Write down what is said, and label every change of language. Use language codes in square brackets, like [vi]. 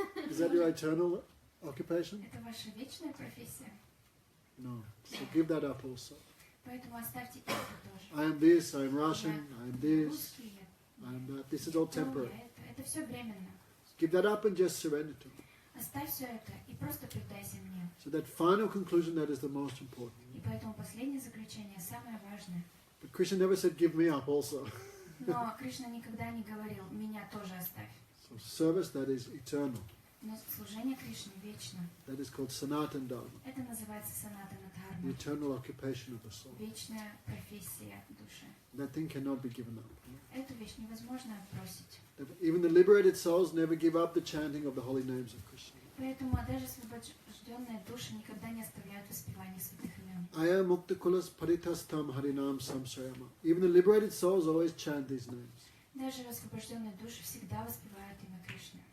[en] Is that your eternal occupation? [ru] Это ваша вечная профессия? [en] No. So give that up also. [ru] Поэтому оставьте это тоже. [en] I am this, I am Russian, I am this, [ru] Русский, [en] I am that. This is all [ru] то, [en] temporary. [ru] это все временно. [en] Give that up and just surrender to me. [ru] Оставь все это и просто предайся мне. [en] So that final conclusion, that is the most important. [ru] И поэтому последнее заключение самое важное. [en] But Krishna never said, give me up also. [ru] Но Кришна никогда не говорил, меня тоже оставь. [en] So service, that is eternal. [ru] Но служение Кришне вечно. [en] That is called Sanatan Dharma, [ru] Это называется санатана [en] the eternal occupation of the soul. [ru] Вечная профессия души. [en] That thing cannot be given up. [ru] Эту вещь невозможно отбросить. [en] Even the liberated souls never give up the chanting of the holy names of Krishna. [ru] Поэтому даже освобожденные души никогда не оставляют воспевание святых имен. [sa] Aya muktakulas paritastam harinam samsayama. [en] Even the liberated souls always chant these names. [ru] Даже освобожденные души всегда воспевают имя Кришны.